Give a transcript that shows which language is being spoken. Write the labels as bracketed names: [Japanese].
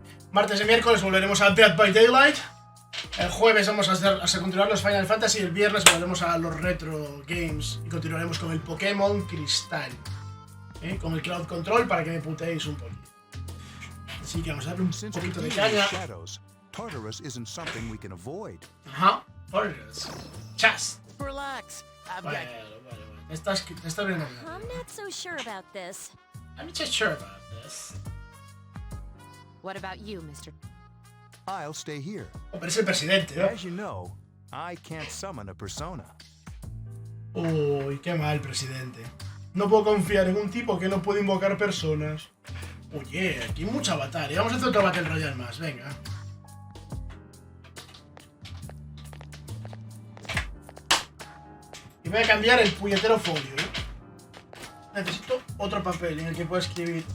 [Spanish] martes y miércoles volveremos a Dead by Daylight. El jueves vamos a continuar los Final Fantasy y el viernes volveremos a los retro games y continuaremos con el Pokémon Cristal. Con el Cloud Control para que me puteéis un poquito. Así que vamos a darle un poquito de caña. [English] Tartarus isn't something we can avoid. [Spanish] Ajá, Tartarus. Chas. [English] Relax. [Spanish] Bueno. Estás viendo. [English] I'm not so sure about this. I'm not so sure about this. What about you, Mr. I'll stay here. [Spanish] Oh, pero es el presidente, ¿no? [English] As you know, I can't summon a persona. [Spanish] Uy, qué mal, presidente. No puedo confiar en un tipo que no puede invocar personas. Oye, aquí hay mucha batalla. Vamos a hacer otro Battle Royale más, venga. Y voy a cambiar el puñetero folio, ¿eh? Necesito otro papel en el que pueda escribir.